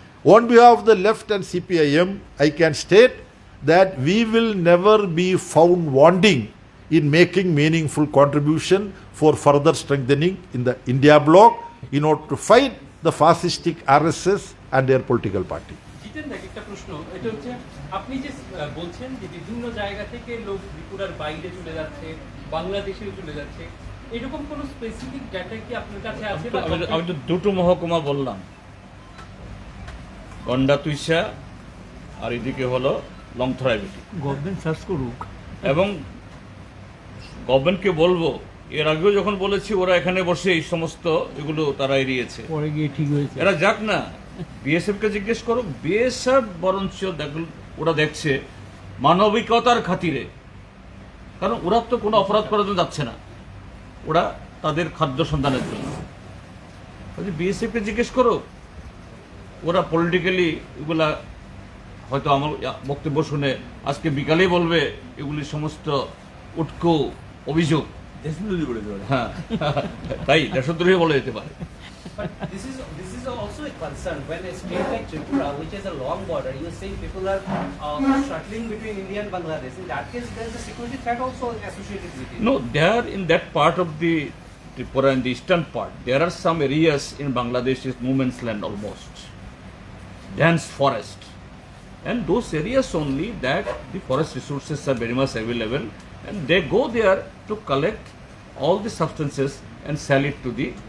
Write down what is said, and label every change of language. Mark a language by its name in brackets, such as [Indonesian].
[English] On behalf of the left and CPIM, I can state that we will never be found wanting in making meaningful contribution for further strengthening in the India bloc in order to fight the fascistic RSS and their political party. [Bangla] জিতেন দা, একটা প্রশ্ন, এটা হচ্ছে আপনি যে বলছেন যে বিভিন্ন জায়গা থেকে লোক ত্রিপুরার বাইরে চলে যাচ্ছে, বাংলাদেশেও চলে যাচ্ছে, এরকম কোন স্পেসিফিক ডাটা কি আপনার কাছে আছে? আমি তো দুটো মহকুমা বললাম, গন্ডাতুইশা আর এদিকে হলো লংথরাইবেটি। গভর্নমেন্ট সার্চ করুক এবং গভর্নমেন্টকে বলবো, এর আগেও যখন বলেছি ওরা এখানে বসে এই সমস্ত এগুলো তারা এড়িয়েছে, পরে গিয়ে ঠিক হয়েছে। এরা যাক না, বিএসএফ কে জিজ্ঞেস করো, বিএসএফ বরঞ্চ ওরা দেখছে মানবিকতার খাতিরে, কারণ ওরা তো কোনো অপরাধ করার জন্য যাচ্ছে না, ওরা তাদের খাদ্য সন্ধানের জন্য। বিএসএফ কে জিজ্ঞেস করো, ওরা পলিটিক্যালি এগুলা হয়তো আমার বক্তব্য শুনে আজকে বিকালেই বলবে এগুলি সমস্ত উটকো অভিযোগ। হ্যাঁ, তাই দেশদ্রোহী বলে যেতে পারে। [English] But this is also a concern when a state like Tripura, which has a long border, you are saying people are shuttling between India and Bangladesh. In that case, there is a security threat also associated with it. No, there in that part of the Tripura, in the eastern part, there are some areas in Bangladesh is no man's land almost, dense forest, and those areas only that the forest resources are very much available, and they go there to collect all the substances and sell it to the